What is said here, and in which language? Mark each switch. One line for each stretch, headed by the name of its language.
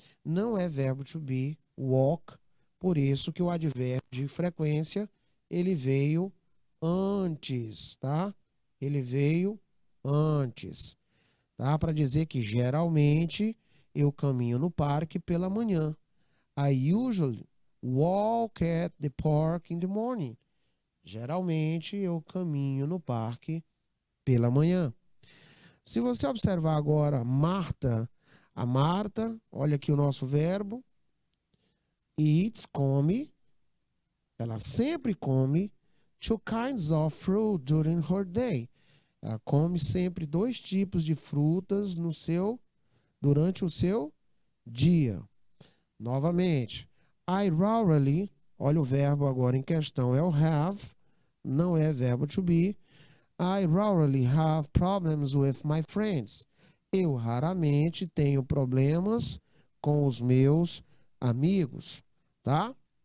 Portuguese: Não é verbo to be, walk, por isso que o advérbio de frequência, ele veio antes, tá? Ele veio antes, tá? Para dizer que geralmente eu caminho no parque pela manhã.
English: I usually walk at the park in the morning.
Portuguese: Geralmente eu caminho no parque pela manhã. Se você observar agora Marta, a Marta, olha aqui o nosso verbo, eats, come, ela sempre come
English: two kinds of fruit during her day.
Portuguese: Ela come sempre dois tipos de frutas durante o seu dia. Novamente,
English: I rarely,
Portuguese: olha o verbo agora em questão, é o have, não é verbo to be.
English: I rarely have problems with my friends.
Portuguese: Eu raramente tenho problemas com os meus amigos, tá?